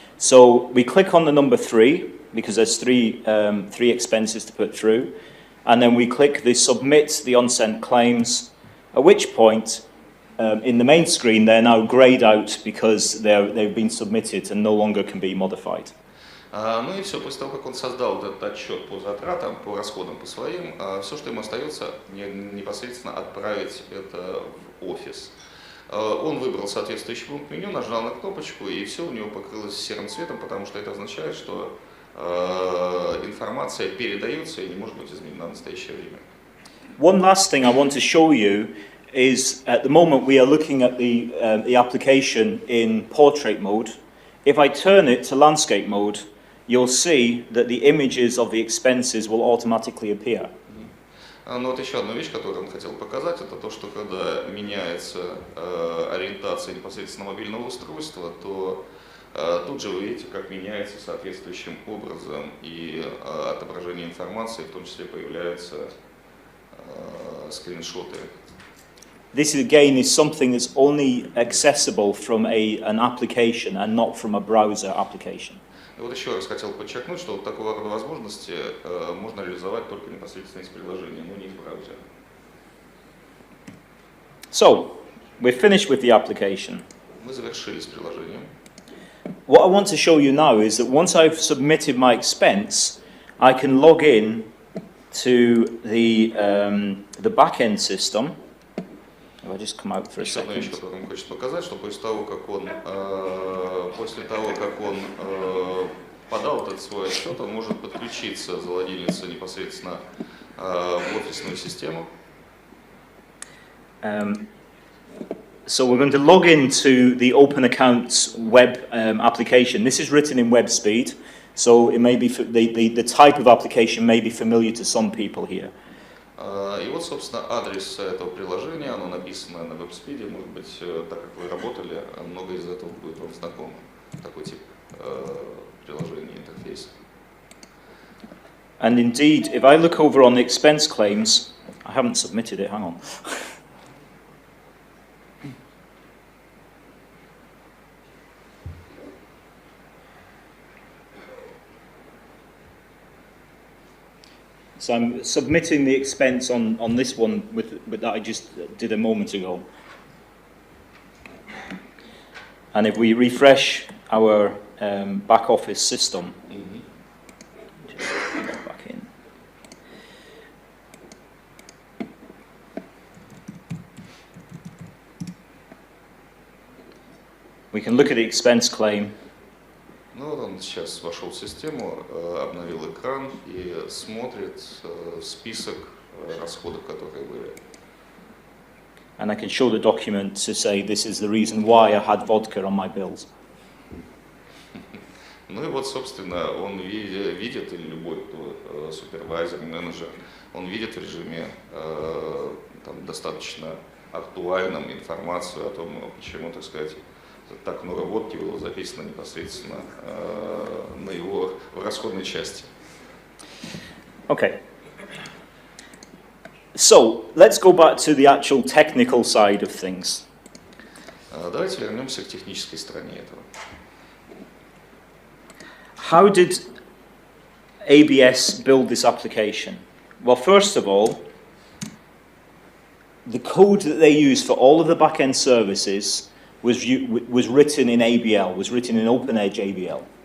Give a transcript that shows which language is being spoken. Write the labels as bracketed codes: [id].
[en] So, we click on the number 3, because there's three expenses to put through. And then we click the submit the unsent claims, at which point, in the main screen, they're now grayed out because they've been submitted and no longer can be modified. [ru] Ну и все, после того, как он создал этот отчет по затратам, по расходам, по своим, все, что ему остается, непосредственно отправить это в офис. Он выбрал соответствующий пункт меню, нажал на кнопочку, и все у него покрылось серым цветом, потому что это означает, что информация передается и не может быть изменена в настоящее время. [en] One last thing I want to show you is at the moment we are looking at the application in portrait mode. If I turn it to landscape mode, you'll see that the images of the expenses will automatically appear. [ru] Но вот еще одна вещь, которую он хотел показать, это то, что когда меняется ориентация непосредственно мобильного устройства, то тут же вы видите, как меняется соответствующим образом и отображение информации, в том числе появляются скриншоты. [en] This again is something that's only accessible from an application and not from a browser application. [ru] И вот еще раз хотел подчеркнуть, что вот такого рода возможности можно реализовать только непосредственно из приложения, но не из браузера. [en] So, we're finished with the application. [ru] Мы завершили с приложением. [en] What I want to show you now is that once I've submitted my expense, I can log in to the back-end system. If I just come out for a [ru] Еще одна вещь, [en] second. [ru] которую он хочет показать, что после того, как он подал этот свой отчет, он может подключиться, залогиниться непосредственно в офисную систему. [en] So we're going to log into the Open Accounts web application. This is written in web speed, so it may be the type of application may be familiar to some people here. [ru] И вот, собственно, адрес этого приложения, оно написано на веб-спиде, может быть, так как вы работали, много из этого будет вам знакомо, такой тип приложения, интерфейса. [en] And indeed, if I look over on the expense claims, I haven't submitted it, hang on. So I'm submitting the expense on this one with that I just did a moment ago. And if we refresh our back office system, just put that back in. We can look at the expense claim. [ru] Ну вот он сейчас вошел в систему, обновил экран и смотрит список расходов, которые были. [en] And I can show the document to say this is the reason why I had vodka on my bills. [ru] Ну и вот, собственно, он видит, или любой супервайзер, менеджер, он видит в режиме там, достаточно актуальном информацию о том, почему, так сказать, так много водки было записано непосредственно на его расходной части. [en] Okay. So, let's go back to the actual technical side of things. [ru] Давайте вернемся к технической стороне этого. [en] How did ABS build this application? Well, first of all, the code that they use for all of the back-end services was written in ABL, was written in OpenEdge ABL.